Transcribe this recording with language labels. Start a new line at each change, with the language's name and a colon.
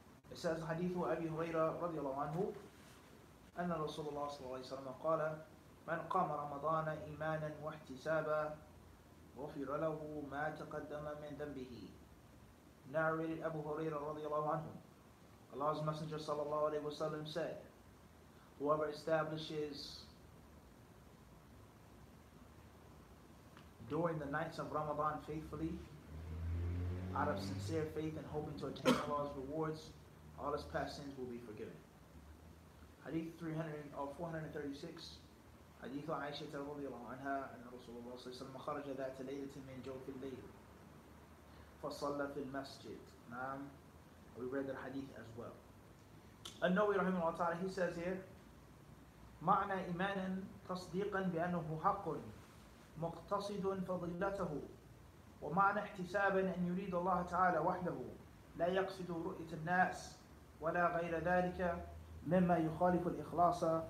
English: It says,
Arabic: Hadith Abi Hurairah radiyallahu anhu, أن رسول الله صلى الله عليه وسلم قال من قام رمضان إيمانا واحتسابا غفر له ما تقدم من ذنبه.
English: Narrated Abu Hurairah radiyallahu anhu. Allah's Messenger sallallahu alayhi wa sallam said, whoever establishes during the nights of Ramadan faithfully, out of sincere faith and hoping to attain Allah's rewards, all his past sins will be forgiven. Hadith 436.
Arabic: حديث عائشة رضي الله عنها أن رسول الله صلى الله عليه وسلم خرج ذات ليلة من جوف الليل فصلى في المسجد.
English: نعم, we read that hadith as well.
Arabic: النووي رحمه الله تعالى,
English: he says here,
Arabic: معنى إيمانا تصديقا بأنه حق مقتصد فضيلته ومعنى احتسابا أن يريد الله تعالى وحده لا يقصد رؤية الناس ولا غير ذلك مما يخالف الإخلاص.